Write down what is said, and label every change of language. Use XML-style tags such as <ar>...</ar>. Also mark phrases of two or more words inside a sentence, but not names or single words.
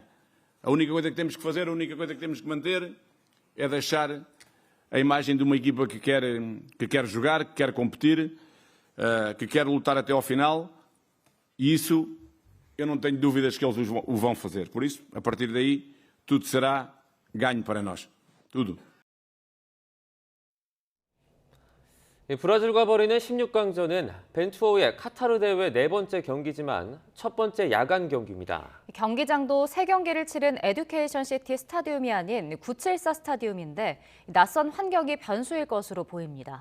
<pt>A única coisa que temos que fazer, a única coisa que temos que manter é deixar a imagem de uma equipa que quer jogar, que quer competir, que quer lutar até ao final, e isso eu não tenho dúvidas que eles o vão fazer. Por isso, a partir daí, tudo será ganho para nós. Tudo.</pt> <ko>브라질과 벌이는 16강전은 벤투호의 카타르 대회 4번째 경기지만 첫 번째 야간 경기입니다. 경기장도 3경기를 치른 에듀케이션 시티 스타디움이 아닌 974 스타디움인데 낯선 환경이 변수일 것으로 보입니다.</ko>